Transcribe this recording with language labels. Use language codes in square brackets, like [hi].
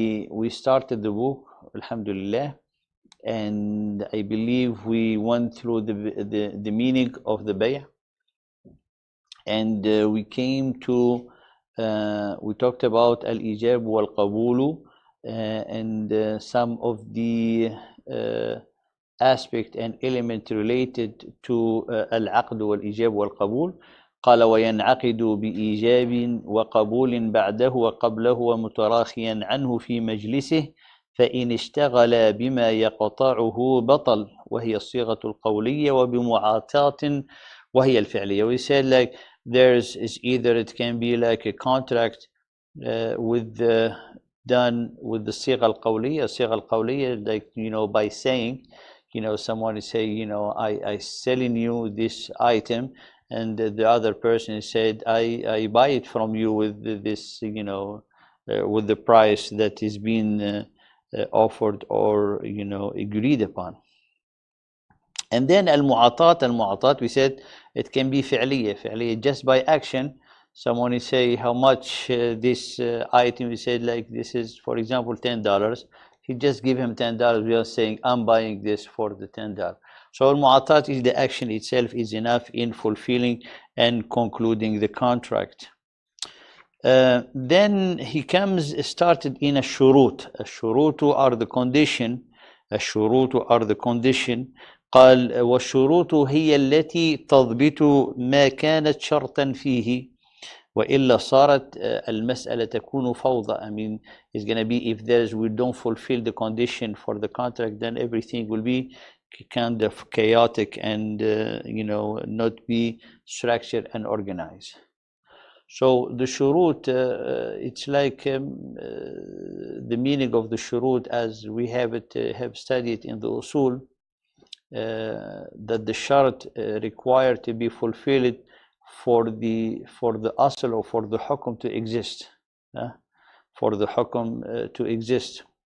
[en] We started the book, alhamdulillah, and I believe we went through the meaning of the bay', and we came to we talked about al-ijab wal-qabulu, and some of the aspect and element related to al-aqd wal-ijab wal-qabul. [ar] قال وينعقد بإيجاب وقبول بعده وقبله ومتراخيا عنه في مجلسه فإن اشتغل بما يقطعه بطل وهي الصيغة القولية وبمعاطاة وهي الفعلية. [en] We said like there's is either it can be like a contract with done with the [ar] صيغة القولية. الصيغة القولية, [en] like, by saying, someone is saying, I selling you this item, and the other person said, I buy it from you with this, with the price that is being offered or, agreed upon. And then al-mu'atat, we said it can be fi'liya, just by action. Someone is say how much this item, we said like this is, for example, $10. He just give him $10. We are saying I'm buying this for the $10. So al-mu'atat is the action itself is enough in fulfilling and concluding the contract. Then he started in a-shurut. A-shurutu are the condition. A-shurutu are the condition. [ar] قال والشروط هي التي تضبط ما كانت شرطا فيه وإلا صارت المسألة تكون فوضى. [en] I mean, it's going to be, if we don't fulfill the condition for the contract, then everything will be kind of chaotic and not be structured and organized. So the shurut, it's like the meaning of the shurut as we have studied in the usul, that the shart required to be fulfilled for the asl or for the hukum to exist, for the hukum to exist.